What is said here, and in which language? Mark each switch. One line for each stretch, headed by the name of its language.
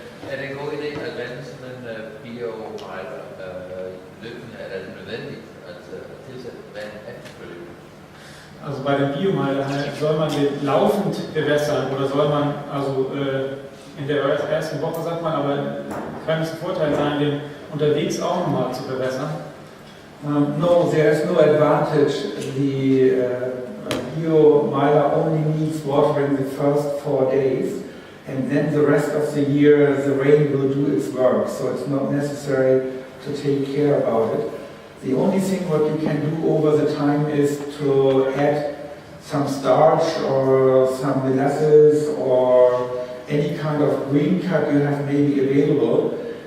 Danish: Er det en god idé at vende sådan en biomeiler løbende? Er det nødvendigt at tilsætte vand af?
German: Also bei den Biomeiler soll man den laufend bewässern oder soll man, also in der ersten Woche sagt man, aber kann es ein Vorteil sein, den unterwegs auch nochmal zu bewässern?
English: No, there is no advantage. The Biomeiler only needs watering the first 4 days, and then the rest of the year the rain will do its work, so it's not necessary to take care about it. The only thing what you can do over the time is to add some starch or some molasses or any kind of green cut you have maybe available.